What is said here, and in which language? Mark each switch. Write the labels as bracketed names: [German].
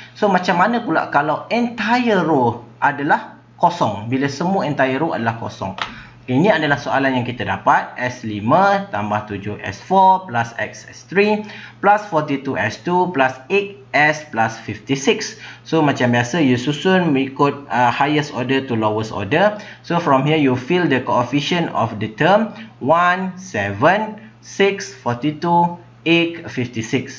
[Malay] So macam mana pula kalau [English] entire row [Malay] adalah kosong, bila semua entire row adalah kosong? Ini adalah soalan yang kita dapat. S5 tambah 7S4 plus XS3 plus 42S2 plus 8S plus 56. So macam biasa, you susun mengikut [English] highest order to lowest order. So from here you fill the coefficient of the term 1, 7, 6, 42, 8, 56.